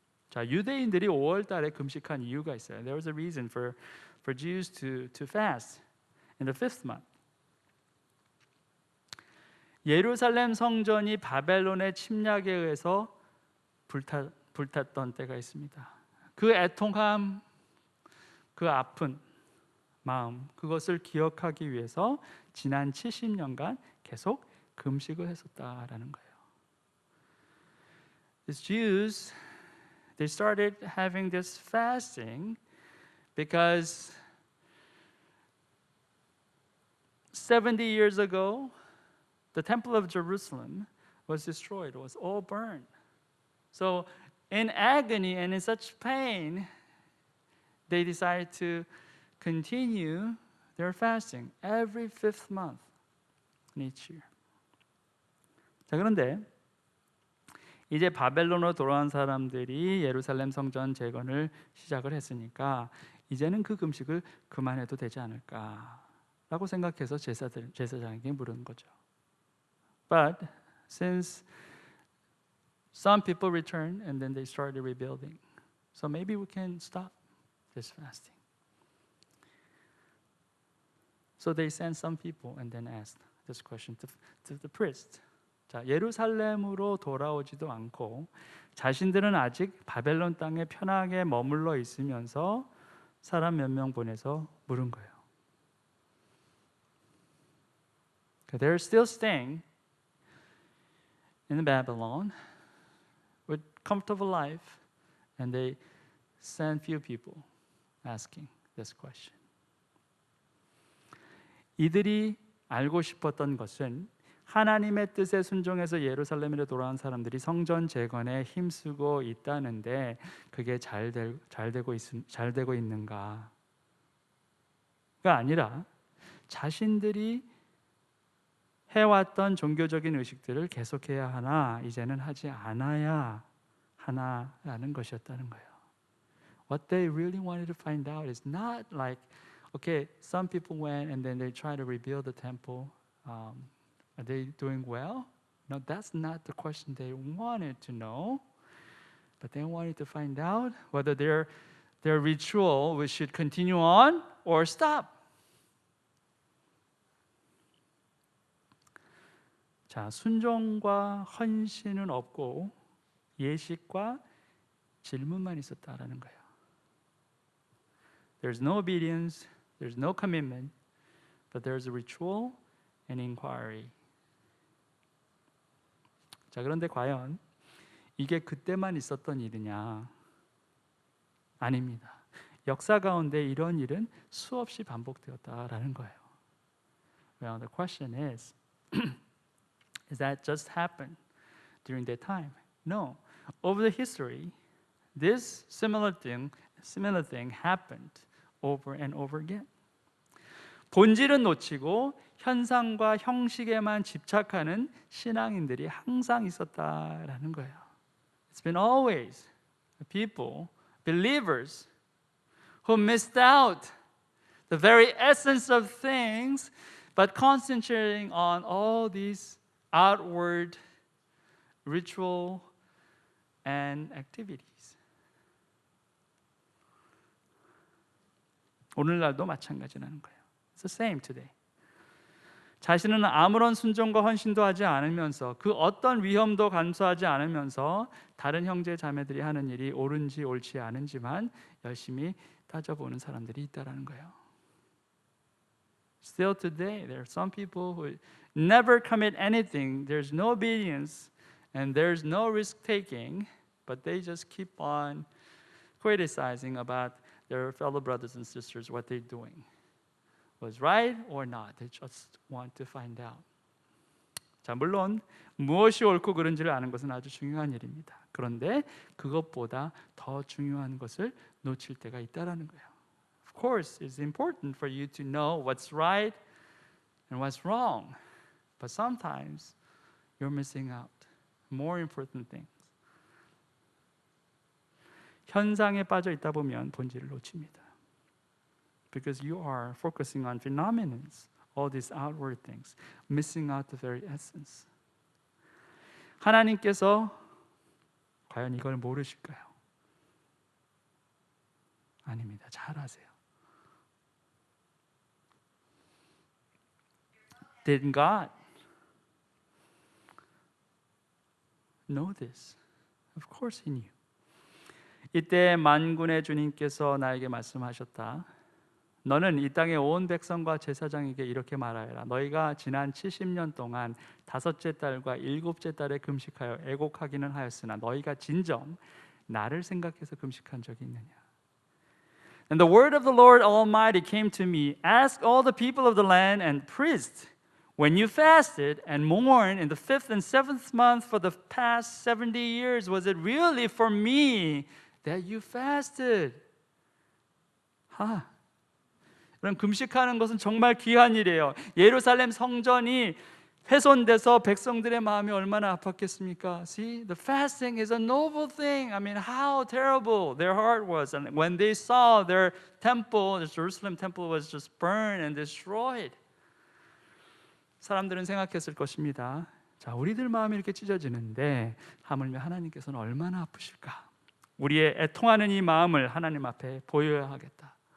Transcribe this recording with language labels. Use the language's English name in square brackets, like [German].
[Korean] 자, 유대인들이 5월 달에 금식한 이유가 있어요. [English] There was a reason for Jews to fast in the fifth month. [Korean] 예루살렘 성전이 바벨론의 침략에 의해서 불탔던 때가 있습니다. 그 애통함, 그 아픈 마음, 그것을 기억하기 위해서 지난 70년간 계속 금식을 했었다라는 거예요. [English] These Jews, they started having this fasting because 70 years ago, the temple of Jerusalem was destroyed, it was all burned. So in agony and in such pain, they decided to continue their fasting every fifth month in each year. [Korean] 자, 그런데 이제 바벨론으로 돌아온 사람들이 예루살렘 성전 재건을 시작을 했으니까 이제는 그 금식을 그만해도 되지 않을까라고 생각해서 제사장에게 물은 거죠. [English] But since some people returned and then they started rebuilding, so maybe we can stop this fasting. So they sent some people and then asked this question to the priest. [Korean] 자, 예루살렘으로 돌아오지도 않고 자신들은 아직 바벨론 땅에 편하게 머물러 있으면서 사람 몇 명 보내서 물은 거예요. [English] They're still staying in Babylon with comfortable life, and they sent few people asking this question. [Korean] 이들이 알고 싶었던 것은 하나님의 뜻에 순종해서 예루살렘으로 돌아온 사람들이 성전 재건에 힘쓰고 있다는데 그게 잘 되고 있는가가 아니라 자신들이 해왔던 종교적인 의식들을 계속해야 하나 이제는 하지 않아야 하나라는 것이었다는 거예요. [English] What they really wanted to find out is not like, okay, some people went and then they tried to rebuild the temple. Are they doing well? No, that's not the question they wanted to know. But they wanted to find out whether their ritual should continue on or stop. [Korean] 자, 순종과 헌신은 없고 예식과 질문만 있었다라는 거예요. [English] There's no obedience, there's no commitment, but there's a ritual and inquiry. [Korean] 자, 그런데 과연 이게 그때만 있었던 일이냐? 아닙니다. 역사 가운데 이런 일은 수없이 반복되었다라는 거예요. [English] Well, the question is that just happened during that time? No. Over the history, this similar thing happened over and over again. [Korean] 본질은 놓치고 현상과 형식에만 집착하는 신앙인들이 항상 있었다라는 거예요. [English] It's been always people, believers, who missed out the very essence of things, but concentrating on all these outward ritual and activities. [Korean] 오늘날도 마찬가지라는 거예요. [English] It's the same today. [Korean] 자신은 아무런 순종과 헌신도 하지 않으면서 그 어떤 위험도 감수하지 않으면서 다른 형제 자매들이 하는 일이 옳은지 옳지 않은지만 열심히 따져보는 사람들이 있다라는 거예요. [English] Still today, there are some people who never commit anything. There's no obedience and there's no risk taking, but they just keep on criticizing about their fellow brothers and sisters, what they're doing. Was right or not? They just want to find out. [Korean] 자, 물론 무엇이 옳고 그른지를 아는 것은 아주 중요한 일입니다. 그런데 그것보다 더 중요한 것을 놓칠 때가 있다라는 거예요. [English] Of course, it's important for you to know what's right and what's wrong. But sometimes you're missing out more important things. [Korean] 현상에 빠져 있다 보면 본질을 놓칩니다. [English] Because you are focusing on phenomena, all these outward things, missing out the very essence. [Korean] 하나님께서 과연 이걸 모르실까요? 아닙니다. 잘 아세요. [English] Did God know this? Of course He knew. [Korean] 이때 만군의 주님께서 나에게 말씀하셨다. 너는 이 땅의 온 백성과 제사장에게 이렇게 말하여라. 너희가 지난 70년 동안 다섯째 달과 일곱째 달에 금식하여 애곡하기는 하였으나 너희가 진정 나를 생각해서 금식한 적이 있느냐? [English] And the word of the Lord Almighty came to me. Ask all the people of the land and priests, when you fasted and mourned in the 5th and 7th month for the past 70 years, was it really for me that you fasted? [Korean] 그럼 금식하는 것은 정말 귀한 일이에요. 예루살렘 성전이 훼손돼서 백성들의 마음이 얼마나 아팠겠습니까? [English] See, the fasting is a noble thing. I mean, how terrible their heart was, and when they saw their temple, the Jerusalem temple was just burned and destroyed. [Korean] 사람들은 생각했을 것입니다. 자, 우리들 마음이 이렇게 찢어지는데 하물며 하나님께서는 얼마나 아프실까? 우리의 애통하는 이 마음을 하나님 앞에 보여야 하겠다.